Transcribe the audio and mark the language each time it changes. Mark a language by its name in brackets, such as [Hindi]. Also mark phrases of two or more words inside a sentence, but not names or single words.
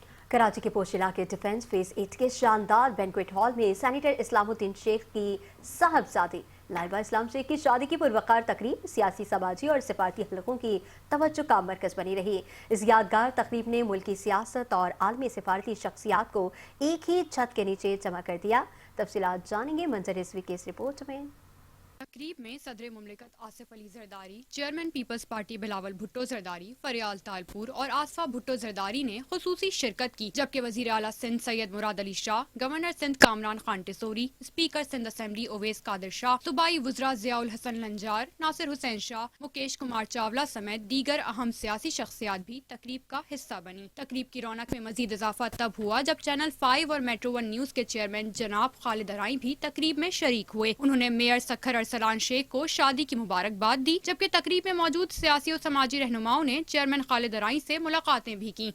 [Urdu] کراچی کے پوش علاقے ڈیفنس فیز 8 کے شاندار [English] banquet hall [Urdu] میں سینیٹر اسلام الدین شیخ کی صاحبزادی لائبہ اسلام شیخ کی شادی کی پروقار تقریب سیاسی، سماجی اور سفارتی حلقوں کی توجہ کا مرکز بنی رہی. اس یادگار تقریب نے ملکی سیاست اور عالمی سفارتی شخصیات کو ایک ہی چھت کے نیچے جمع کر دیا. تفصیلات جانیں گے منظر رضوی کی اس رپورٹ میں. تقریب میں صدر مملکت آصف علی زرداری، چیئرمین پیپلز پارٹی بلاول بھٹو زرداری، فریال تالپور اور آصفہ بھٹو زرداری نے خصوصی شرکت کی، جبکہ وزیر اعلیٰ سندھ سید مراد علی شاہ، گورنر سندھ کامران خان ٹیسوری، اسپیکر سندھ اسمبلی اویس قادر شاہ، صوبائی وزراء ضیاء الحسن لنجار، ناصر حسین شاہ, مکیش کمار چاولہ سمیت دیگر اہم سیاسی شخصیات بھی تقریب کا حصہ بنی. تقریب کی رونق میں مزید اضافہ تب ہوا جب چینل 5 اور میٹرو 1 نیوز کے چیئرمین جناب خالد ارائی بھی تقریب میں شریک ہوئے. انہوں نے میئر سکھر ارسلان شیخ کو شادی کی مبارکباد دی، جبکہ تقریب میں موجود سیاسی اور سماجی رہنماؤں نے چیئرمین خالد ارائی سے ملاقاتیں بھی کی.